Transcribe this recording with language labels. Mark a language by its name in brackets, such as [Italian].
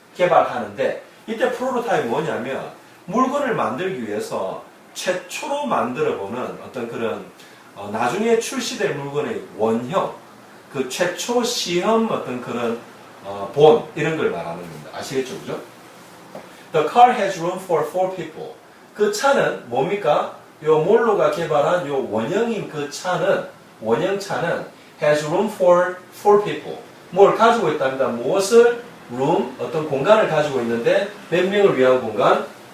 [Korean] 개발하는데 이때 프로토타입이 뭐냐면 물건을 만들기 위해서 최초로 만들어보는 어떤 그런 나중에 출시될 물건의 원형, 그 최초 시험 어떤 그런 본 이런 걸 말하는 겁니다. 아시겠죠, 그죠? [English] The car has room for 4 people. [Korean] 그 차는 뭡니까? 요 몰로가 개발한 요 원형인 그 차는 원형차는 [English] has room for 4 people. [Korean] 뭘 가지고 있답니다. 무엇을? room, 어떤 공간을 가지고 있는데 몇 명을 위한 공간?